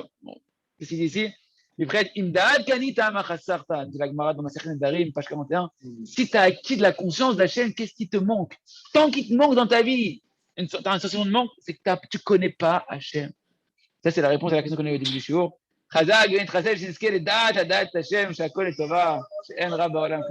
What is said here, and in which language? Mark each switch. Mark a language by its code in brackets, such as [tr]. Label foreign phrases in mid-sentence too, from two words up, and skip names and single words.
[fr] Bon, qu'est-ce qu'il dit ici? Il prête [he] דעת קנית מה חסרת, [fr] dit la Gemara dans Masechet Nedarim, page 41. Si tu as acquis de la conscience d'Hachem, qu'est-ce qui te manque? Tant qu'il te manque dans ta vie, tu as une sensation de manque, c'est que tu ne connais pas Hachem. Ça, c'est la réponse à la question qu'on a eu au début du shiur. [he] חזק ונתחסד שנזכה לדעת הדעת את השם שהכל לטובה שאין רע בעולם.